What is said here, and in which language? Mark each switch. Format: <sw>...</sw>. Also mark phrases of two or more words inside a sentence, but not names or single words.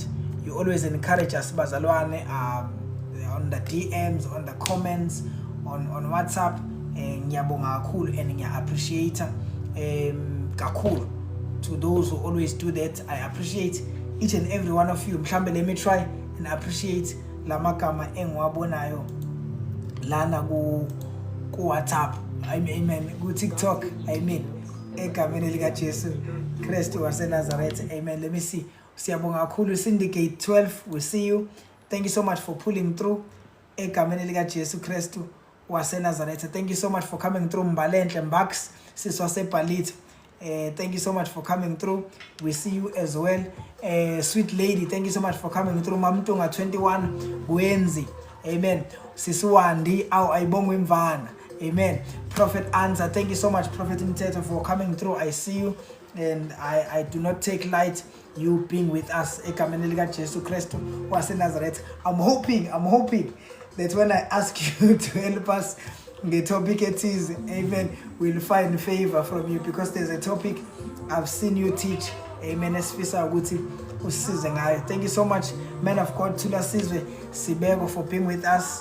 <en>You always encourage us, Bazalwane, on the DMs, on the comments, on WhatsApp. And I appreciate to those who always do that. I appreciate each and every one of you. Let me try and appreciate Lamakama Engwabonayo Lana go WhatsApp. Amen. Go TikTok. Amen.</en> <zu>Egameni lika Jesu Kristu wase Nazareth.</zu> <en>Amen. Let me see.</en> <zu>Siyabonga kakhulu Syndicate 12.</zu> <en>We see you. Thank you so much for pulling through.</en> <zu>Egameni lika Jesu Kristu wase Nazareth.</zu> <en>Thank you so much for coming through. Mbalenhle Mbax siswase Palito. Thank you so much for coming through. We see you as well. Sweet lady, thank you so much for coming through. Mamtunga 21 Gwenzi. Amen. Sisuwandi au aibongwe mvana. Amen. Prophet Answer, thank you so much, Prophet Mteto, for coming through. I see you, and I do not take light you being with us.</en> <zu>Egameni lika Jesu Kristu wase Nazareth.</zu> <en>I'm hoping that when I ask you to help us the topic it is, amen, we'll find favor from you, because there's a topic I've seen you teach. Amen. Thank you so much, man of God, Tula Sizwe Sibego, for being with us.</en>